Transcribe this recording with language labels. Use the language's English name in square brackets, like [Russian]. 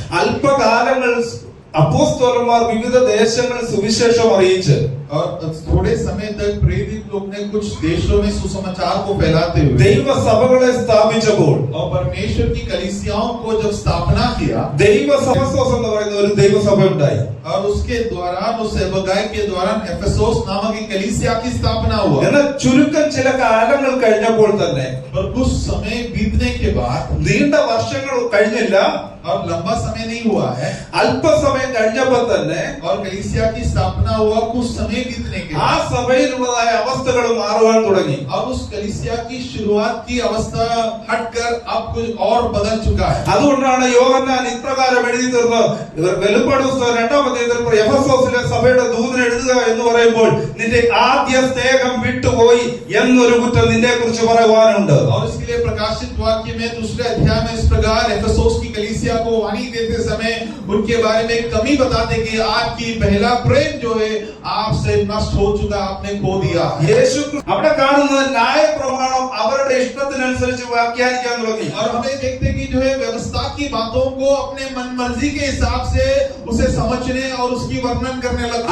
[Malayalam] അല്പകാലങ്ങൾ അപ്പോസ്തലന്മാർ വിവിധ ദേശങ്ങളിൽ സുവിശേഷം അറിയിച്ച് [Hindi] और थोड़े समय तक प्रेरित लोग ने कुछ देशों में सुसमाचार को फैलाते हुए [Malayalam] ദൈവസഭകളെ സ്ഥാപിച്ചപ്പോൾ [Hindi] और परमेश्वर की कलीसियाओं को जब स्थापना किया, [Malayalam] ദൈവസഭസോസ് എന്ന് പറയുന്ന ഒരു ദൈവസഭ ഉണ്ടായി. [Hindi] और उसके दौरान उस सेवकाई के दौरान एफेसोस नामक एक कलीसिया की स्थापना हुआ. [Malayalam] എന്നാൽ ചുരുക്കം ചില കാലങ്ങൾ കഴിഞ്ഞപ്പോൾ തന്നെ, [Hindi] पर कुछ समय बीतने के बाद, [Malayalam] നീണ്ട വർഷങ്ങൾ കഴിഞ്ഞില്ല, [Hindi] और लंबा समय नहीं हुआ है, [Malayalam] അല്പസമയം കഴിഞ്ഞപ്പോൾ തന്നെ [Hindi] और कलीसिया की स्थापना हुआ कुछ समय समय बीतने के [Malayalam] ആ സഭയിലുള്ളതായ അവസ്ഥകൾ മാറുവാൻ തുടങ്ങി. [Hindi] अब उस कलीसिया की शुरुआत की अवस्था हटकर अब कुछ और बदल चुका है। [Malayalam] അതുകൊണ്ടാണ് യോഹന്നാൻ ഇപ്രകാരം എഴുതി തീർന്നത്. വെളിപ്പാട് പുസ്തകം 2-ാം അധ്യായത്തിൽ എഫെസോസിലെ സഭയുടെ ദൂതൻ എഴുതുക എന്ന് പറയുമ്പോൾ നിന്റെ ആദ്യ സ്നേഹം വിട്ടുപോയി എന്നൊരു കുറ്റം നിന്നെ കുറിച്ച് പറയുവാനുണ്ട്. [Hindi] और इसके लिए प्रकाशित वाक्य में 2 अध्याय में इस प्रकार एफेसोस की कलीसिया को वाणी देते समय उनके बारे में कमी बताते कि आपकी पहला प्रेम जो है आपसे नष्ट हो चुका, आपने खो दिया। [Malayalam] യേശു അവിടെ കാണുന്നത് ന്യായ പ്രമാണം അവരുടെ ഇഷ്ടത്തിനനുസരിച്ച് വ്യാഖ്യാനിക്കാൻ തുടങ്ങി. [Hindi] और हमें देखते हैं कि जो है व्यवस्था की बातों को अपने मन मर्जी के हिसाब से उसे समझने और उसकी वर्णन करने लगा।